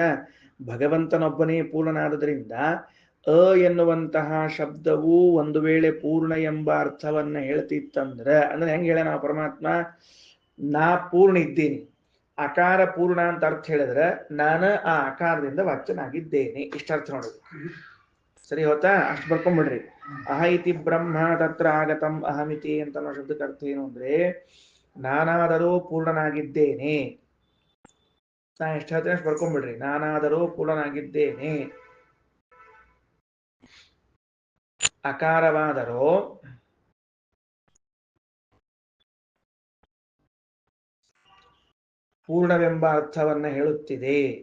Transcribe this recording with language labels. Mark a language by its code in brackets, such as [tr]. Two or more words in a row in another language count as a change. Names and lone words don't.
[kn] ಭಗವಂತನೊಬ್ಬನೇ ಪೂರ್ಣನಾದ್ರಿಂದ ಅ ಎನ್ನುವಂತಹ ಶಬ್ದವು ಒಂದು ವೇಳೆ ಪೂರ್ಣ ಎಂಬ ಅರ್ಥವನ್ನ ಹೇಳ್ತಿತ್ತಂದ್ರೆ, ಅಂದ್ರೆ ಹೆಂಗ್ ಹೇಳ ನಾವು ಪರಮಾತ್ಮ ನಾ ಪೂರ್ಣ ಇದ್ದೀನಿ, ಅಕಾರ ಪೂರ್ಣ ಅಂತ ಅರ್ಥ ಹೇಳಿದ್ರೆ ನಾನು ಆ ಆಕಾರದಿಂದ ವಾಚ್ಯನಾಗಿದ್ದೇನೆ. ಇಷ್ಟ ಅರ್ಥ ನೋಡುದು. ಸರಿ ಹೋತಾ? ಅಷ್ಟು ಬರ್ಕೊಂಡ್ಬಿಡ್ರಿ. [sa] ಅಹ ಇತಿ ಬ್ರಹ್ಮ ತತ್ರ ಆಗತಂ ಅಹಮಿತಿ [kn] ಅಂತ ಅನ್ನೋ ಶಬ್ದಕ್ಕೆ ಅರ್ಥ ಏನು ಅಂದ್ರೆ ನಾನಾದರೂ ಪೂರ್ಣನಾಗಿದ್ದೇನೆ. ನಾ ಎಷ್ಟು ಹೇಳ್ತೇನೆ ಅಷ್ಟು ಬರ್ಕೊಂಡ್ಬಿಡ್ರಿ. ನಾನಾದರೂ ಪೂರ್ಣನಾಗಿದ್ದೇನೆ. ಅಕಾರವಾದರೂ ಪೂರ್ಣವೆಂಬ ಅರ್ಥವನ್ನ ಹೇಳುತ್ತಿದೆ.